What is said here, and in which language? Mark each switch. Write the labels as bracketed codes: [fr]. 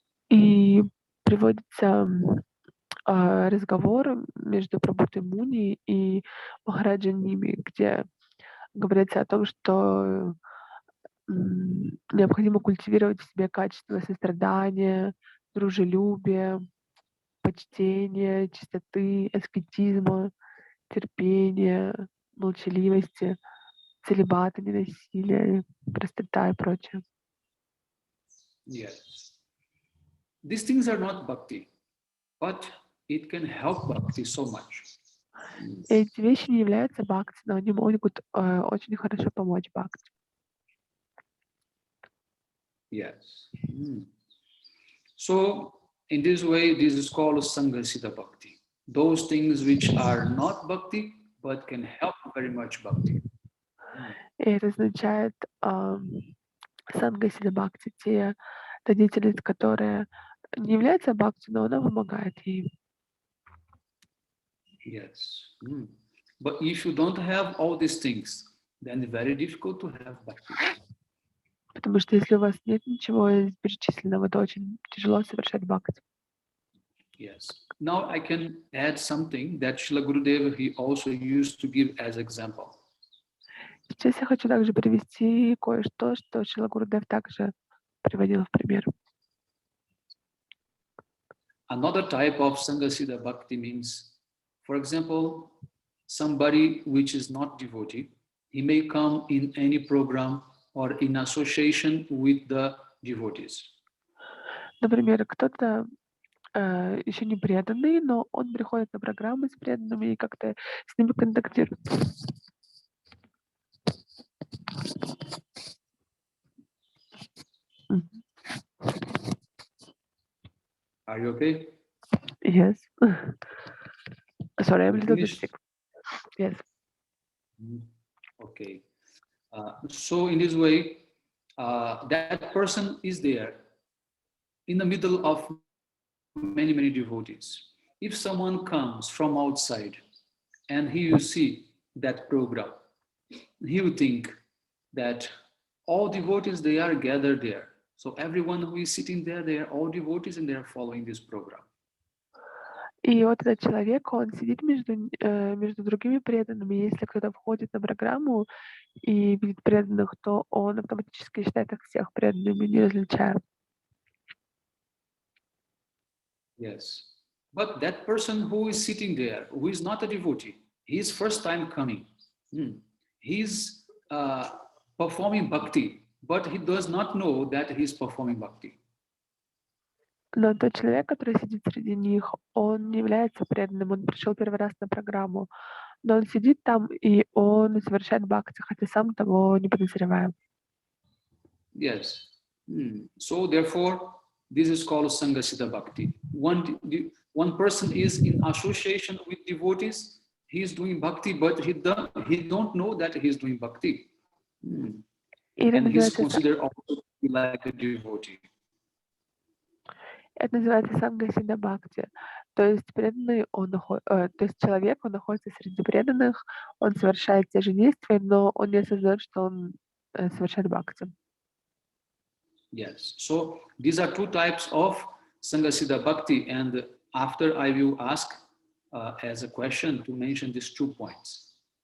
[ru] И приводится разговор между Прабхутой Муни и Махараджем Ними, где говорится о том, что необходимо культивировать в себе качество сострадания, дружелюбия, почтения, чистоты, аскетизма, терпения, молчаливости, целибата, ненасилия, простота и прочее. [en] Yes. These things are not bhakti, but it can help bhakti so much. [ru] Эти вещи не являются бхакти, но они могут очень хорошо помочь бхакти. [en] Yes. So, in this way, this is called Sangha Siddha Bhakti. Those things which are not bhakti, but can help very much bhakti. [ru] И это означает санга сида бхакти, та деятельность, которая не является бхакти, но она помогает ей. [en] Yes. But if you don't have all these things, then it's very difficult to have bhakti. [ru] Потому что если у вас нет ничего из перечисленного, то очень тяжело совершать бхакти. [en] Yes. Now I can add something that Srila Gurudev he also used to give as example. [ru] Сейчас я хочу также привести кое-что, что Шрила Гурудев также приводил в пример. [en] Another type of Sanghasiddha Bhakti means, for example, somebody which is not devotee, he may come in any program or in association with the devotees. [ru] Например, кто-то еще не преданный, но он приходит на программы с преданными и как-то с ними контактирует. [en] Are you okay? Yes. Sorry, I'm a You little bit finished? sick. Yes. Okay. So in this way, that person is there in the middle of many, many devotees. If someone comes from outside and he will see that program, he will think that all devotees, they are gathered there. So everyone who is sitting there, they are all devotees and they are following this program. [ru] И вот этот человек, он сидит между другими преданными. Если кто-то входит на программу и видит преданных, то он автоматически считает их всех преданными, не различая. [en] Yes. But that person who is sitting there, who is not a devotee, he is first time coming. He's performing bhakti, but he does not know that he is performing bhakti. [ru] Но тот человек, который сидит среди них, он не является преданным, он пришел первый раз на программу, но он сидит там, и он совершает бхакти, хотя сам того не подозревая. [en] Yes. So therefore, this is called Sanghasiddha Bhakti. One person is in association with devotees, he is doing bhakti, but he don't know that he is doing bhakti. And he is considered also to be like a devotee. [ru] Это называется Сангасида Бхакти. То есть преданный, то есть человек, он находится среди преданных, он совершает те же действия, но он не осознает, что он совершает бхакти. [en] Yes. So these are two types of Sanghasiddha Bhakti, and after I will ask as a question to mention these 2 points.